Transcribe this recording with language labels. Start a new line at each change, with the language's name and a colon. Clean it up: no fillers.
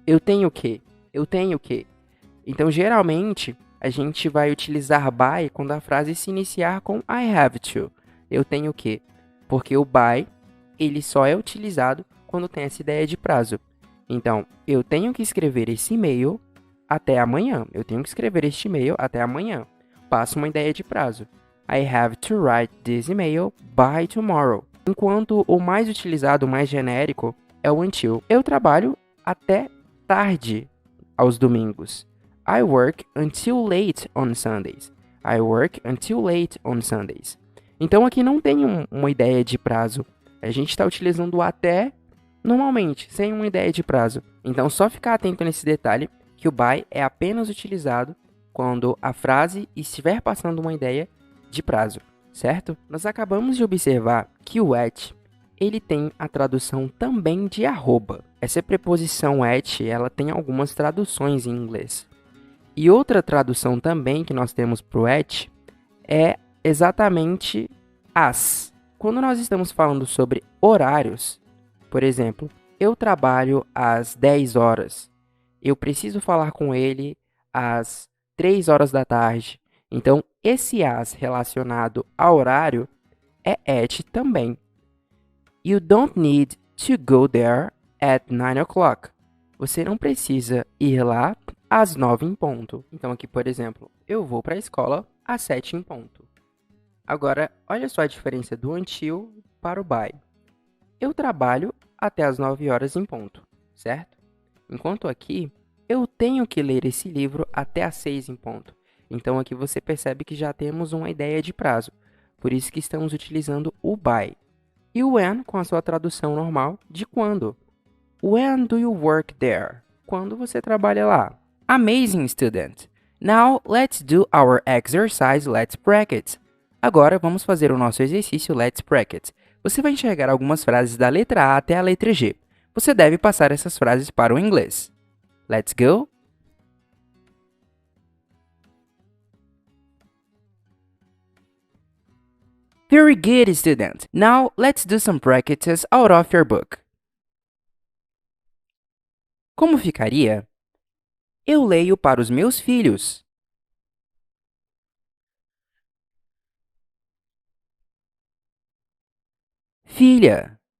Portuguese: Eu tenho que. Eu tenho que. Então, geralmente, a gente vai utilizar by quando a frase se iniciar com
English: I have to.
Portuguese: Eu tenho que. Porque o by, ele só é utilizado quando tem essa ideia de prazo. Então, eu tenho que escrever esse e-mail até amanhã. Eu tenho que escrever este e-mail até amanhã. Passa uma ideia de prazo.
English: I have to write this email by tomorrow.
Portuguese: Enquanto o mais utilizado, o mais genérico, é o until. Eu trabalho até tarde aos domingos.
English: I work until late on Sundays. I work until late on Sundays.
Portuguese: Então aqui não tem uma ideia de prazo. A gente está utilizando o até normalmente, sem uma ideia de prazo. Então só ficar atento nesse detalhe que o by é apenas utilizado quando a frase estiver passando uma ideia de prazo, certo? Nós acabamos de observar que o at, ele tem a tradução também de arroba. Essa preposição at, ela tem algumas traduções em inglês. E outra tradução também que nós temos para o at é exatamente as. Quando nós estamos falando sobre horários, por exemplo, eu trabalho às 10 horas. Eu preciso falar com ele às 3 horas da tarde. Então, esse as relacionado ao horário é at também.
English: You don't need to go there at 9 o'clock.
Portuguese: Você não precisa ir lá às 9 em ponto. Então, aqui, por exemplo, eu vou para a escola às 7 em ponto. Agora, olha só a diferença do until para o by. Eu trabalho até as 9 horas em ponto, certo? Enquanto aqui, eu tenho que ler esse livro até as 6 em ponto. Então, aqui você percebe que já temos uma ideia de prazo. Por isso que estamos utilizando o by. E o when com a sua tradução normal de quando.
English: When do you work there?
Portuguese: Quando você trabalha lá.
English: Amazing, student! Now, let's do our exercise Let's Bracket.
Portuguese: Agora, vamos fazer o nosso exercício Let's Bracket. Você vai enxergar algumas frases da letra A até a letra G. Você deve passar essas frases para o inglês.
English: Let's go! Very good, student! Now, let's do some brackets out of your book.
Portuguese: Como ficaria? Eu leio para os meus filhos. Filha.